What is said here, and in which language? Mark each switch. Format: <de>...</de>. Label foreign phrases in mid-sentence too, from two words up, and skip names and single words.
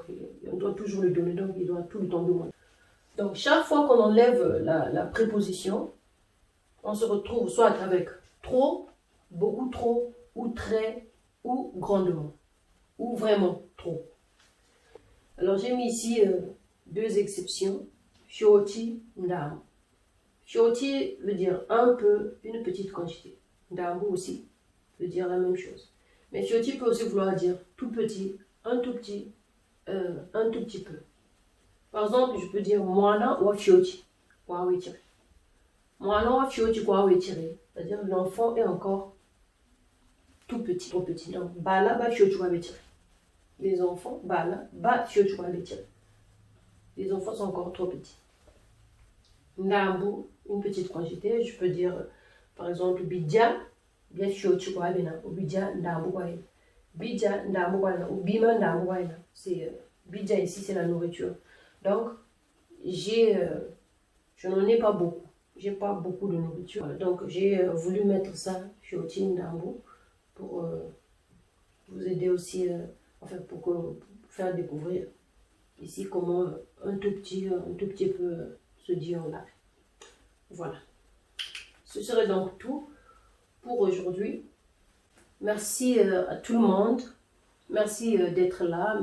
<fr>On doit toujours lui donner, donc il doit tout le temps demander. Donc, chaque fois qu'on enlève la préposition, on se retrouve soit avec trop, beaucoup trop, ou très, ou grandement, ou vraiment trop. Alors, j'ai mis ici 2 exceptions.</fr> <kg>Fioti, ndam.</kg> <fr>Fioti veut dire un peu, une petite quantité. Ndambu aussi veut dire la même chose. Mais fioti peut aussi vouloir dire tout petit, un tout petit peu. Par exemple, je peux dire</fr> <kg>mwana wa fioti, kwa wetire. Mwana wa fioti kwa wetire,</kg> <fr>c'est-à-dire l'enfant est encore tout petit, trop petit. Donc,</fr> <kg>bala ba fioti wa wetire.</kg> <fr>Les enfants,</fr> <kg>bala ba fioti wa wetire.</kg> <fr>Les enfants sont encore trop petits. Ndambu, une petite quantité, je peux dire, par exemple,</fr> <kg>bidja, bien fioti kwa bena,</kg> <fr>ou</fr> <kg>bidja ndambu kwa bena.</kg> <fr>Bidja ndambu kwa bena, ou bima ndambu kwa bena. C'est bidja ici, c'est la nourriture. Donc, je n'en ai pas beaucoup. J'ai pas beaucoup de nourriture. Donc, j'ai voulu mettre ça,</fr> <kg>fioti ndambu,</kg> <fr>pour vous aider aussi, pour faire découvrir ici comment un tout petit peu se dire là. Voilà. Ce serait donc tout pour aujourd'hui. Merci à tout le monde. Merci d'être là.</fr>